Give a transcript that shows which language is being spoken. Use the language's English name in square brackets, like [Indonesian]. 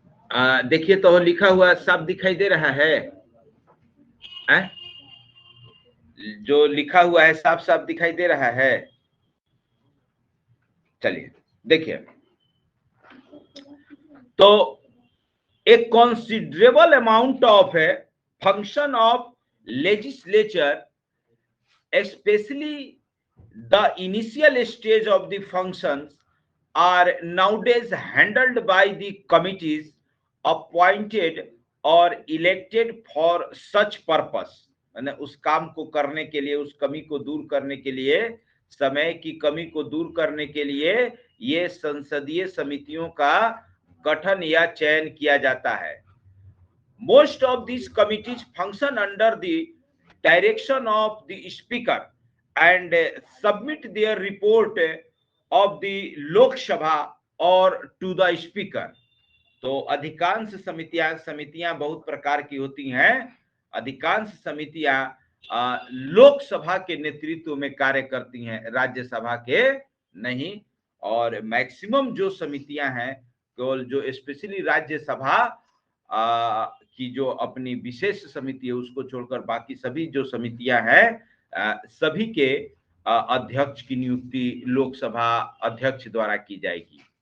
[Hindi] हाँ, देखिए तो लिखा हुआ साफ दिखाई दे रहा है, जो लिखा हुआ है साफ साफ दिखाई दे रहा है। चलिए देखिए, तो [English] a considerable amount of a function of legislature, especially the initial stage of the functions, are nowadays handled by the committees appointed or elected for such purpose। [Hindi] यानी उस काम को करने के लिए, उस कमी को दूर करने के लिए, समय की कमी को दूर करने के लिए ये संसदीय समितियों का गठन या चयन किया जाता है। [English] Most of these committees function under the direction of the speaker and submit their report of the Lok Sabha or to the speaker। [Hindi] तो अधिकांश समितियां बहुत प्रकार की होती हैं। अधिकांश समितियां लोकसभा के नेतृत्व में कार्य करती हैं, राज्यसभा के नहीं। और मैक्सिमम जो समितियां हैं, केवल जो स्पेशली राज्यसभा की जो अपनी विशेष समिति है उसको छोड़कर बाकी सभी जो समितियां हैं सभी के अध्यक्ष की नियुक्ति लोकसभा अध्यक्ष द्वारा की जाएगी।